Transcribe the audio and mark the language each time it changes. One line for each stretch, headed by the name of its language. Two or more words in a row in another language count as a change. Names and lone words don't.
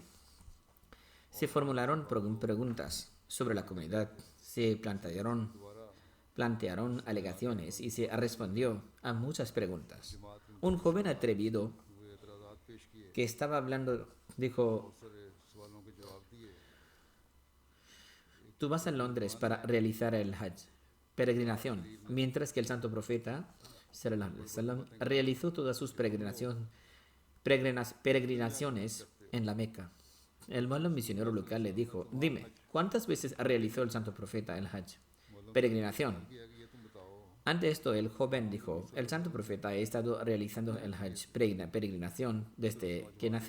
Spanish: Se formularon preguntas sobre la comunidad, se plantearon alegaciones y se respondió a muchas preguntas. Un joven atrevido que estaba hablando dijo: tú vas a Londres para realizar el Hajj, peregrinación, mientras que el santo profeta
Arabic: صلى الله عليه وسلم
Spanish: realizó todas sus peregrinaciones en la Meca. El malo misionero local le dijo: dime, ¿cuántas veces realizó el santo profeta el Hajj, peregrinación? Ante esto, el joven dijo: el santo profeta ha estado realizando el Hajj, peregrinación, desde que nació.